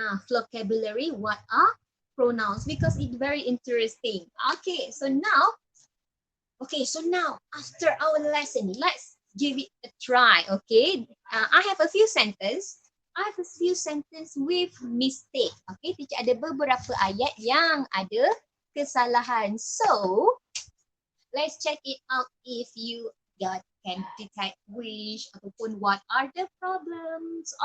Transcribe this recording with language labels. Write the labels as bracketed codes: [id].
[en] Vocabulary, what are pronouns, because it's very interesting. Okay, so now after our lesson, let's give it a try. Okay, I have a few sentences with mistake. [ms] Okay, teacher ada beberapa ayat yang ada kesalahan. [en] So let's check it out if you can detect which [ms] ataupun [en] what are the problems.